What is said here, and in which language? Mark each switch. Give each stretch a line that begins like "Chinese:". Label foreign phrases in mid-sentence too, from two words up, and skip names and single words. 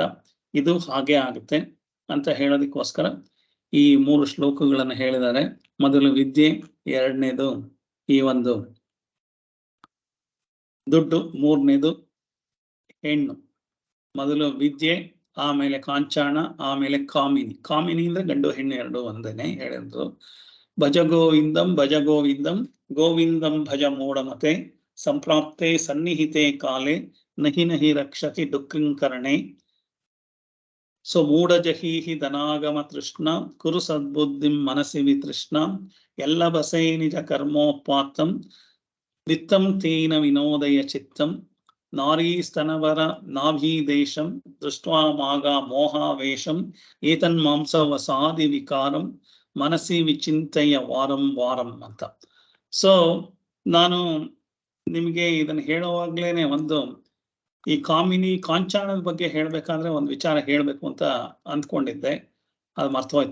Kannada: ಇದು ಹಾಗೆ ಆಗುತ್ತೆ ಅಂತ ಹೇಳೋದಕ್ಕೋಸ್ಕರ ಈ 3 ಶ್ಲೋಕಗಳನ್ನು ಹೇಳಿದ್ದಾರೆ. ಮೊದಲು ವಿದ್ಯೆ, ಎರಡನೇದು ಈ ಒಂದು ದುಡ್ಡು, ಮೂರನೇದು ಹೆಣ್ಣು. ಮೊದಲು ವಿದ್ಯೆ, ಆಮೇಲೆ ಕಾಂಚಾಣ, ಆಮೇಲೆ ಕಾಮಿನಿ. ಕಾಮಿನಿ ಅಂದ್ರೆ ಗಂಡು ಹೆಣ್ಣು ಎರಡು ಒಂದೇನೆ ಹೇಳಿದ್ರು.
Sanskrit: ಭಜ ಗೋವಿಂದಂ ಭಜ ಗೋವಿಂದಂ ಗೋವಿಂದಂ ಭಜ ಮೂಢಮತೆ ಸಂಪ್ರಾಪ್ತೆ ಸನ್ನಿಹಿತೆ ಕಾಲೆ ನಹಿ ನಹಿ ರಕ್ಷತಿ ದುಃಖಂಕರಣೆ. ಸೊ ಮೂಢಜಹೀಹಿ ಧನಾಗಮ ತೃಷ್ಣ ಕುರು ಸದ್ಬುದ್ಧಿಂ ಮನಸಿ ವಿತೃಷ್ಣ ಎಲ್ಲ ಬಸೈ ನಿಜ ಕರ್ಮೋಪಾತ್ತಂ ವಿತ್ತಂ ತೇನ ವಿನೋದಯ ಚಿತ್ತಂ ನಾರೀ ಸ್ತನವರ ನಾಭಿ ದೇಶಂ ದೃಷ್ಟ್ವಾ ಮಾಗ ಮೋಹಾವೇಶಂ ಏತನ್ಮಾಂಸ ವಸಾದಿ ವಿಕಾರಂ ಮನಸಿ ವಿಚಿಂತೆಯ ವಾರಂ ವಾರಂ ಅಂತ.
Kannada: ಸೊ ನಾನು ನಿಮಗೆ ಇದನ್ನು ಹೇಳುವಾಗ್ಲೇನೆ ಒಂದು ಈ ಕಾಂಚಾಣದ ಬಗ್ಗೆ ಹೇಳ್ಬೇಕಾದ್ರೆ ಒಂದು ವಿಚಾರ ಹೇಳ್ಬೇಕು ಅಂತ ಅಂದ್ಕೊಂಡಿದ್ದೆ, ಅದು ಮರ್ತೋಯ್ತು.